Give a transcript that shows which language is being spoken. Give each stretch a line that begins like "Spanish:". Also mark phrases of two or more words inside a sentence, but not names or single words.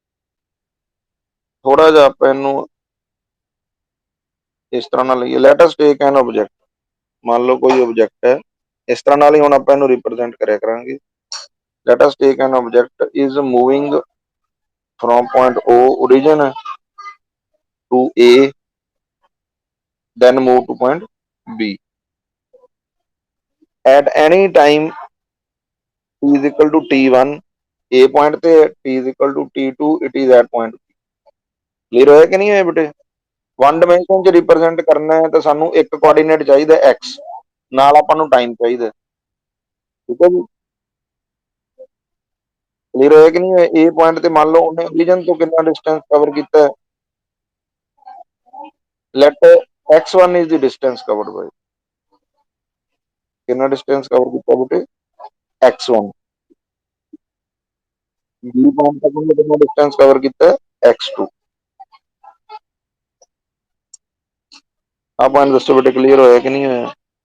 Punjabi: ਥੋੜਾ ਜਿਹਾ ਆਪਾਂ ਇਹਨੂੰ ਇਸ ਤਰ੍ਹਾਂ ਨਾਲ ਲਈਏ,
English: let us take an object.
Punjabi: ਮੰਨ ਲਓ ਕੋਈ ਆਬਜੈਕਟ ਹੈ, ਇਸ ਤਰ੍ਹਾਂ ਨਾਲ ਹੀ ਹੁਣ ਆਪਾਂ ਇਹਨੂੰ ਰਿਪਰੈਜ਼ੈਂਟ ਕਰਿਆ ਕਰਾਂਗੇ।
English: let us take an object is moving from point O origin to A, then move to point B at any time t is equal to t1, A point ਤੇ t is equal to t2, it is at point B।
Punjabi: ਕਲੀਅਰ ਹੋਇਆ ਕਿ ਨਹੀਂ ਹੋਇਆ ਬੇਟੇ?
English: one dimension
Punjabi: ਚ ਰਿਪਰੈਜ਼ੈਂਟ ਕਰਨਾ ਹੈ ਤਾਂ ਸਾਨੂੰ ਇੱਕ ਕੋਆਰਡੀਨੇਟ ਚਾਹੀਦਾ x, ਨਾਲ ਆਪਾਂ ਨੂੰ ਟਾਈਮ ਚਾਹੀਦਾ। ਠੀਕ ਹੈ ਜੀ, ਕਲੀਅਰ ਹੋਇਆ ਕਿ ਨਹੀਂ ਹੋਇਆ? A ਪੁਆਇੰਟ ਤੇ ਮੰਨ ਲਓ ਉਹਨੇ origin ਤੋਂ ਕਿੰਨਾ ਡਿਸਟੈਂਸ ਕਵਰ ਕੀਤਾ,
English: let x1 is the distance covered by,
Punjabi: ਕਿੰਨਾ ਡਿਸਟੈਂਸ ਕਵਰ ਕੀਤਾ ਬੇਟੇ, x1। B ਪੁਆਇੰਟ ਤੱਕ ਉਹਨੇ ਕਿੰਨਾ ਡਿਸਟੈਂਸ ਕਵਰ ਕੀਤਾ, x2। ਆਪਾਂ ਨੂੰ ਦੱਸੋ ਬੇਟੇ, ਕਲੀਅਰ ਹੋਇਆ ਕਿ ਨਹੀਂ ਹੋਇਆ?